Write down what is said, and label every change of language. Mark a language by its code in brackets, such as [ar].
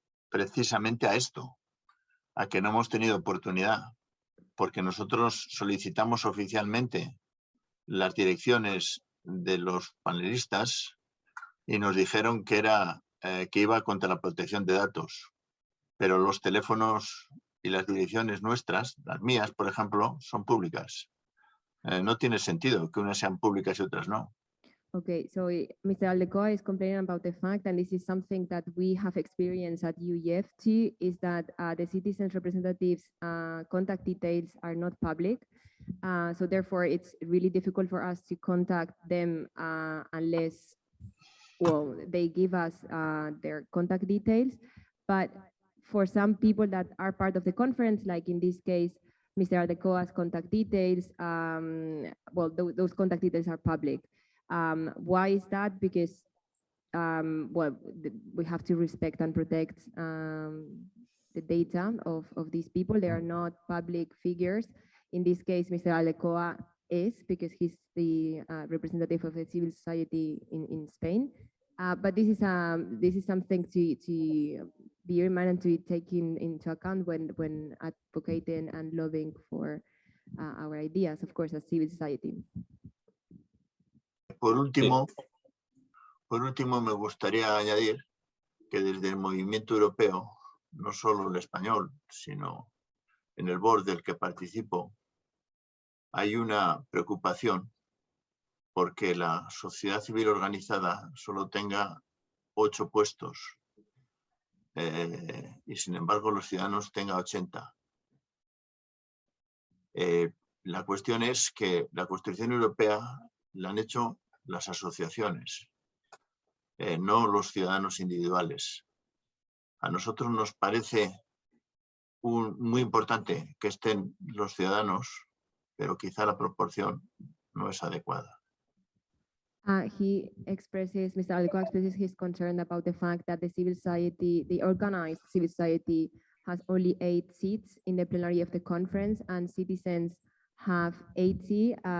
[es] Precisamente a esto, a que no hemos tenido oportunidad, porque nosotros solicitamos oficialmente las direcciones de los panelistas y nos dijeron que que iba contra la protección de datos, pero los teléfonos y las direcciones nuestras, las mías, por ejemplo, son públicas. No tiene sentido que unas sean públicas y otras no. [en] Okay, so Mr. Aldecoa is complaining about the fact, and this is something that we have experienced at UEFT, is that the citizens' representatives' contact details are not public. So therefore, it's really difficult for us to contact them unless, well, they give us their contact details. But for some people that are part of the conference, like in this case, Mr. Aldecoa's contact details, well, those contact details are public. Why is that? Because well, we have to respect and protect the data of these people. They are not public figures. In this case, Mr. Aldecoa is, because he's the representative of the civil society in Spain. But this is something to bear in mind and to take into account when advocating and lobbying for our ideas, of course, as civil society. [es] Por último, me gustaría añadir que desde el movimiento europeo, no solo el español, sino en el board del que participo, hay una preocupación porque la sociedad civil organizada solo tenga 8 puestos y sin embargo los ciudadanos tengan 80. La cuestión es que la Constitución Europea la han hecho las asociaciones, no los ciudadanos individuales. A nosotros nos parece muy importante que estén los ciudadanos, pero quizá la proporción no es adecuada. [en] He expresses, Mr. Aldecoa expresses his concern about the fact that the civil society, the organized civil society, has only 8 seats in the plenary of the conference, and citizens have 80.